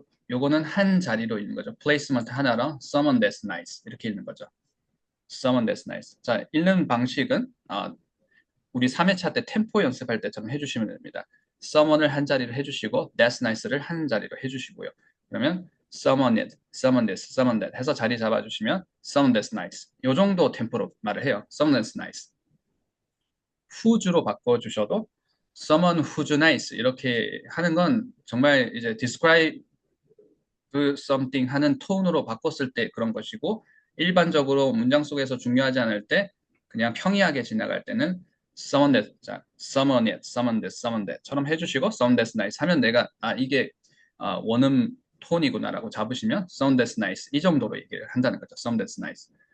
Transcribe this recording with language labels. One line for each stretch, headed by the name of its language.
Korean: 요거는 한 자리로 읽는 거죠. 플레이스먼트 하나랑
English: someone that's nice
Korean: 이렇게 읽는 거죠.
English: someone that's nice.
Korean: 자, 읽는 방식은 우리 3회차 때 템포 연습할 때처럼 해주시면 됩니다. someone을 한 자리로 해주시고
English: that's nice
Korean: 를 한 자리로 해주시고요. 그러면
English: someone it, someone this, someone that
Korean: 해서 자리 잡아주시면
English: someone that's nice.
Korean: 요 정도 템포로 말을 해요.
English: someone that's nice.
Korean: who's로 바꿔주셔도
English: someone who's nice
Korean: 이렇게 하는 건 정말 이제
English: describe something
Korean: 하는 톤으로 바꿨을 때 그런 것이고 일반적으로 문장 속에서 중요하지 않을 때 그냥 평이하게 지나갈 때는 someone that, 자,
English: someone it, someone this, someone that
Korean: 처럼 해주시고 someone that's nice 하면 내가 이게 원음 톤이구나라고 잡으시면 someone that's nice 이 정도로 얘기를 한다는 거죠. someone that's nice.